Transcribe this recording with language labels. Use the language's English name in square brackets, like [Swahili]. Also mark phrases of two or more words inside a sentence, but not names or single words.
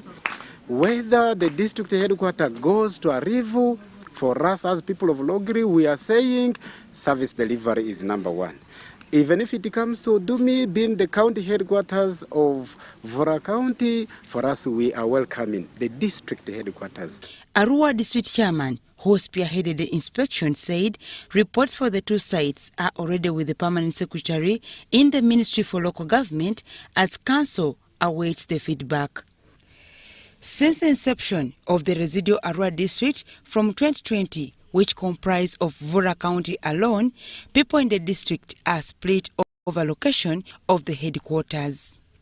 [English] Whether the district headquarters goes to Arivu, for us as people of Logri, we are saying service delivery is number 1. Even if it comes to Odumi being the county headquarters of Vura County, for us we are welcoming the district headquarters. Arua district chairman, who spearheaded the inspection, said reports for the 2 sites are already with the permanent secretary in the Ministry for Local Government as council awaits the feedback. Since the inception of the residual Arua district from 2020, which comprise of Vura County alone, people in the district are split over location of the headquarters.